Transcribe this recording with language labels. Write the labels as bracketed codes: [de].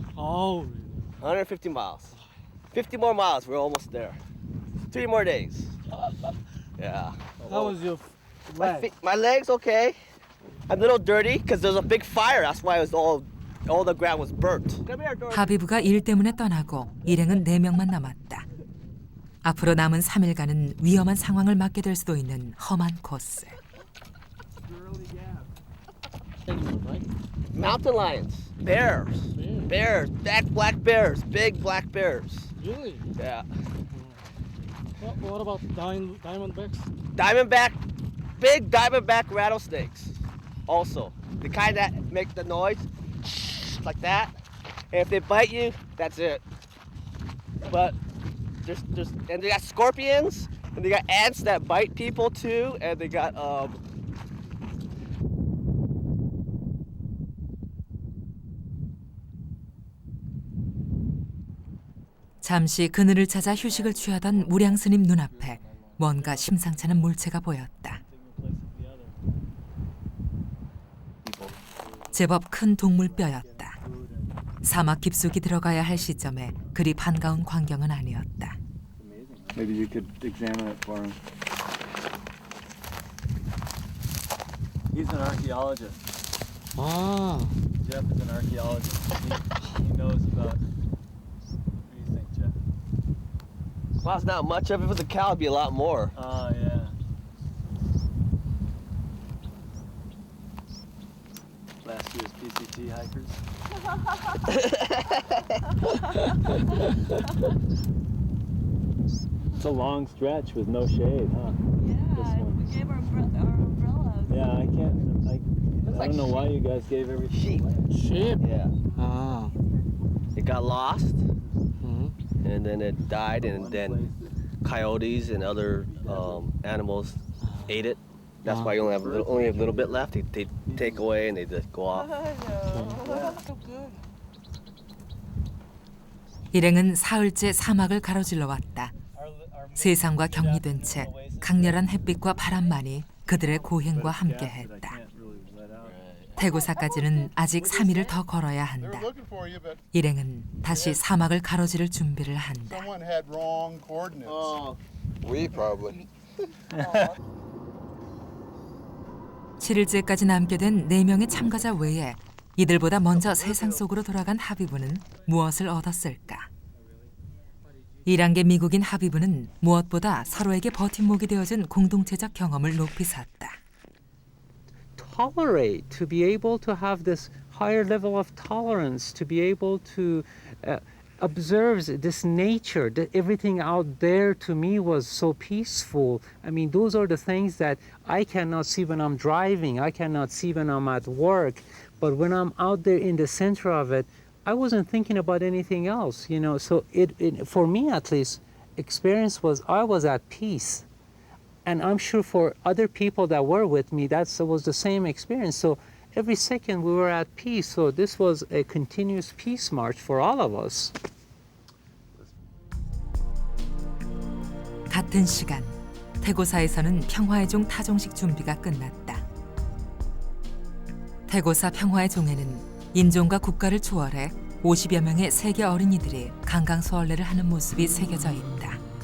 [en] Oh. 150 miles. 50 more miles. We're almost there. 3 more days. Yeah. How was your leg? My leg's okay. I'm a little dirty because there's a big fire. That's why it was all the ground was burnt. Come here, Dorothy. [ko] 하비브가 일 때문에 떠나고 일행은 4명만 남았다. 앞으로 남은 3일간은 위험한 상황을 맞게 될 수도 있는 험한 코스. [en] Mountain lions, bears, black bears, big black bears. Really? Yeah. What about diamondbacks? Diamondback, big diamondback rattlesnakes. Also, the kind that make the noise like that. And if they bite you, that's it. But and they got scorpions, and they got ants that bite people too, and they got [ko] 잠시 그늘을 찾아 휴식을 취하던 무량 스님 눈앞에 뭔가 심상찮은 물체가 보였다. 제법 큰 동물뼈였다. 사막 깊숙이 들어가야 할 시점에 그리 반가운 광경은 아니었다. [en] Maybe you could examine it for him. He's an archaeologist. Ah, Jeff is an archaeologist. He knows about. What do you think, Jeff? well, it's not much of it. If it was a cow, it'd be a lot more. Oh yeah. Last year's PCT hikers. It's a long stretch with no shade, huh? Yeah, we gave our umbrellas. Yeah, I don't know why you guys gave everything Sheep. away. sheep. Yeah. Ah. It got lost, Mhm. and then it died, and then coyotes and other animals ate it. That's why you only have a little bit left. They take away and they just go off. So good. [ko] 일행은 사흘째 사막을 가로질러 왔다. 세상과 격리된 채 강렬한 햇빛과 바람만이 그들의 고행과 함께했다. 태고사까지는 아직 3일을 더 걸어야 한다. 일행은 다시 사막을 가로지를 준비를 한다. [en] We probably. [ko] 7일째까지 남게 된 4명의 참가자 외에 이들보다 먼저 세상 속으로 돌아간 하비브는 무엇을 얻었을까? 1단계 미국인 하비브는 무엇보다 서로에게 버팀목이 되어준 공동체적 경험을 높이 샀다. [en] Tolerate, to be able to have this higher level of tolerance, to be able to observe this nature, that everything out there to me was so peaceful. I mean, those are the things that I cannot see when I'm driving, I cannot see when I'm at work, but when I'm out there in the center of it, I wasn't thinking about anything else, you know. So it for me at least, experience was I was at peace. And I'm sure for other people that were with me, that was the same experience. So every second we were at peace. So this was a continuous peace march for all of us. [ko] 같은 시간, 태고사에서는 평화의 종 타종식 준비가 끝났다. 태고사 평화의 종에는 인종과 국가를 초월해 50여 명의 세계 어린이들이 강강수월래를 하는 모습이 새겨져 있다.